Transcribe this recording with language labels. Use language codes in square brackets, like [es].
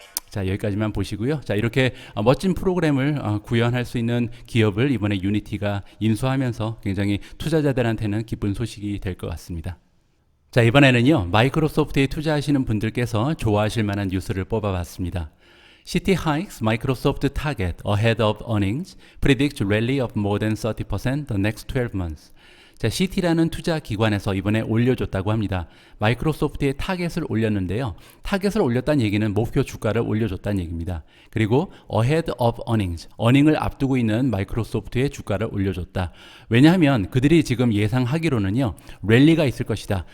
[ko] 자, 여기까지만 보시고요. 자, 이렇게 멋진 프로그램을 구현할 수 있는 기업을 이번에 유니티가 인수하면서 굉장히 투자자들한테는 기쁜 소식이 될 것 같습니다. 자, 이번에는요, 마이크로소프트에 투자하시는 분들께서 좋아하실 만한 뉴스를 뽑아봤습니다. [en] Citi hikes Microsoft target ahead of earnings, predicts rally of more than 30% the next 12 months. [ko] 자, Citi라는 투자 기관에서 이번에 올려줬다고 합니다. 마이크로소프트의 타겟을 올렸는데요. 타겟을 올렸다는 얘기는 목표 주가를 올려줬다는 얘기입니다. 그리고 [en] ahead of earnings, [ko] earning을 앞두고 있는 마이크로소프트의 주가를 올려줬다. 왜냐하면 그들이 지금 예상하기로는요, 랠리가 있을 것이다.